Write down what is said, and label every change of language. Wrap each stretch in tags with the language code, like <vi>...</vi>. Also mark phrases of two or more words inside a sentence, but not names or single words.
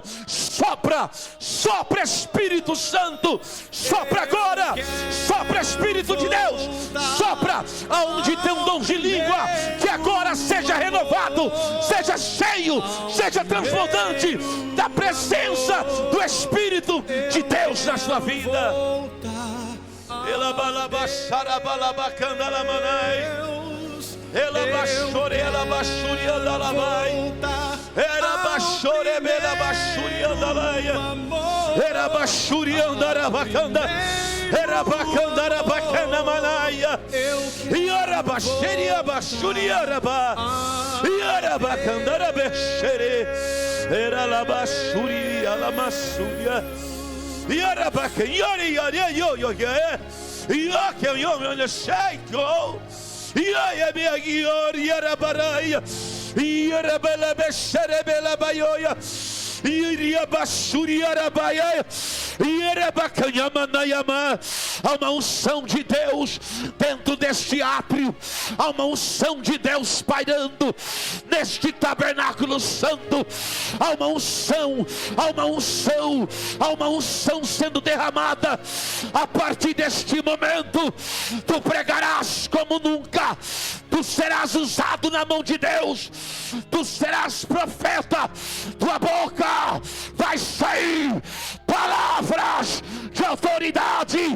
<pt>Sopra, sopra Espírito Santo, sopra agora, sopra Espírito de Deus, sopra aonde tem um dom de língua, que agora seja renovado, seja cheio, seja transbordante da presença do Espírito de Deus na sua vida. Ela balabachara balabacanda la manai. Ela bachore ela bachuri anda la vai. Era bachore bela bachuri anda laia. Era bachuri anda bacanda. Era bacanda bacana manaia. E era bacheria bachuri araba. E era bacanda bechere. Era la bachuri ala masuria. Yara baka yari yari yo yo ya ya ke yo yo shaiko ya be yari yara baraya yara bela beshere bela bayoya yara basuri yara baia yara baka yamana yama. Há uma unção de Deus dentro deste átrio, há uma unção de Deus pairando neste tabernáculo santo, há uma unção, há uma unção, há uma unção sendo derramada. A partir deste momento, tu pregarás como nunca, tu serás usado na mão de Deus, tu serás profeta, tua boca vai sair palavras de autoridade.</pt>